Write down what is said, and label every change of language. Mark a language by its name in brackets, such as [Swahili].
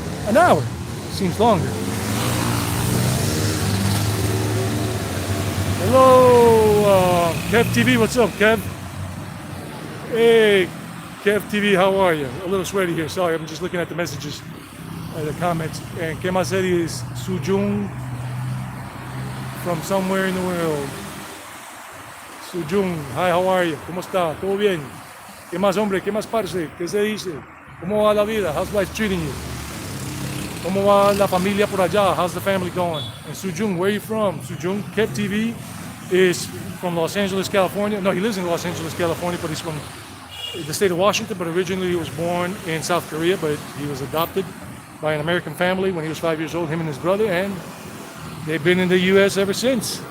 [English] An hour, seems longer. Hello, Kev TV, what's up, Kev? Hey, Kev TV, how are you? A little sweaty here, sorry, I'm just looking at the messages, the comments. And [Spanish] ¿Qué más [English] is Sujung from somewhere in the world? [Spanish] Sujung, [English] hi, how are you? [Spanish] ¿Cómo está? ¿Todo bien? ¿Qué más, hombre? ¿Qué más, parce? ¿Qué se dice? ¿Cómo va la vida? [English] How's life treating you? [Spanish] ¿Cómo va la familia por allá? [English] How's the family going? And Sujung, where are you from? Sujung, Kev TV is from Los Angeles, California. No, he lives in Los Angeles, California, but he's from the state of Washington, but originally he was born in South Korea, but he was adopted by an American family when he was 5 years old, him and his brother, and they've been in the U.S. ever since.